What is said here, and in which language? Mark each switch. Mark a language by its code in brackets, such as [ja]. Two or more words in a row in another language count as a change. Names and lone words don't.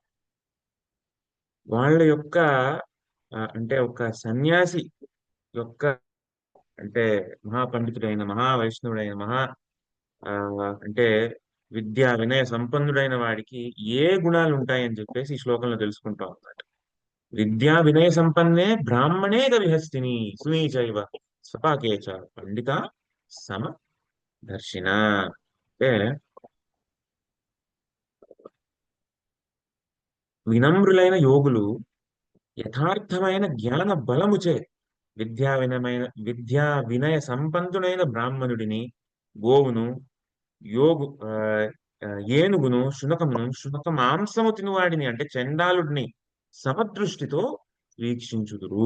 [te] వాళ్ళ యొక్క అంటే ఒక సన్యాసి యొక్క అంటే మహాపండితుడైన మహావైష్ణవుడైన ఆ, అంటే విద్యా వినయ సంపన్నుడైన వాడికి ఏ గుణాలు ఉంటాయని చెప్పేసి ఈ శ్లోకంలో తెలుసుకుంటాం అన్నమాట. [sa] విద్యా వినయ సంపన్నే బ్రాహ్మణే గవిహస్తిని సునీచైవ స్వపాకేచ పండిత సమ దర్శిన. [te] అంటే వినమ్రులైన యోగులు యథార్థమైన జ్ఞాన బలముచే విద్యా వినయ సంపన్నుడైన బ్రాహ్మణుడిని, గోవును, యోగు ఏనుగును, శునక మాంసము తినువాడిని అంటే చండాలుడిని సమదృష్టితో వీక్షించుదురు.